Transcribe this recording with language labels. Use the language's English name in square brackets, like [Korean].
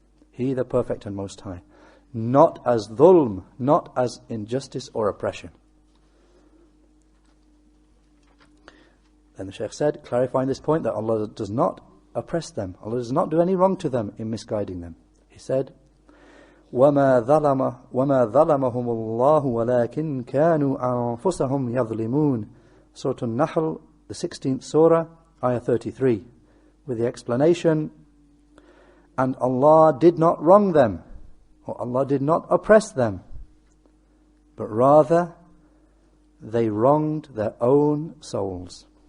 [English] He, the perfect and most high. Not as dhulm, not as injustice or oppression. Then the Shaykh said, clarifying this point, that Allah does not oppress them. Allah does not do any wrong to them in misguiding them. [Arabic] He said, وَمَا ظَلَمَهُمُ اللَّهُ وَلَكِنْ كَانُوا أَنفُسَهُمْ يَظْلِمُونَ. [English] Surah An-Nahl, the 16th surah, ayah 33, with the explanation, and Allah did not wrong them, or Allah did not oppress them, but rather they wronged their own souls.